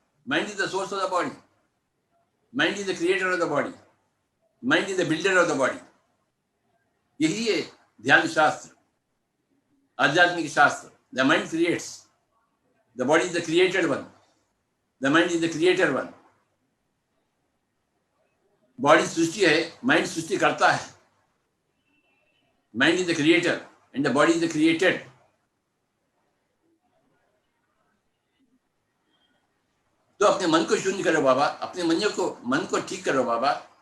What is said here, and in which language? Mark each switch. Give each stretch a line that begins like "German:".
English: Mind is the source of the body. Mind is the creator of the body. Mind is the builder of the body.
Hindi: यही है ध्यान शास्त्र, आध्यात्मिक शास्त्र।
English: The mind creates. The body is the created one. The mind is the creator one.
Hindi: Body सृष्टि है, mind सृष्टि करता है.
English: Mind is the creator and the body is the created.
Hindi: तो अपने मन को शून्य करो बाबा, अपने मन को ठीक करो बाबा.